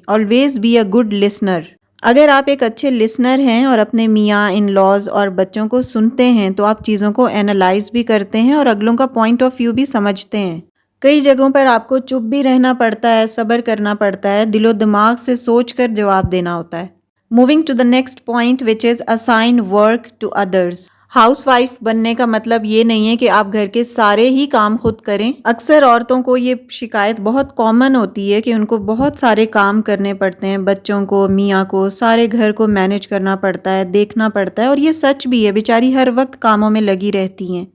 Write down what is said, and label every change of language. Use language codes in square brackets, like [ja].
[en] Always be a good listener. [ur] اگر آپ ایک اچھے لسنر ہیں اور اپنے میاں، ان لاز اور بچوں کو سنتے ہیں تو آپ چیزوں کو اینالائز بھی کرتے ہیں اور اگلوں کا پوائنٹ آف ویو بھی سمجھتے ہیں. کئی جگہوں پر آپ کو چپ بھی رہنا پڑتا ہے، صبر کرنا پڑتا ہے، دل و دماغ سے سوچ کر جواب دینا ہوتا ہے. [en] Moving to the next point which is assign work to address. [ur] House wife بننے کا مطلب یہ نہیں ہے کہ آپ گھر کے سارے ہی کام خود کریں. اکثر عورتوں کو یہ شکایت بہت کامن ہوتی ہے کہ ان کو بہت سارے کام کرنے پڑتے ہیں، بچوں کو، میاں کو، سارے گھر کو مینج کرنا پڑتا ہے، دیکھنا پڑتا ہے. اور یہ سچ بھی ہے، بیچاری ہر وقت کاموں میں لگی رہتی ہیں.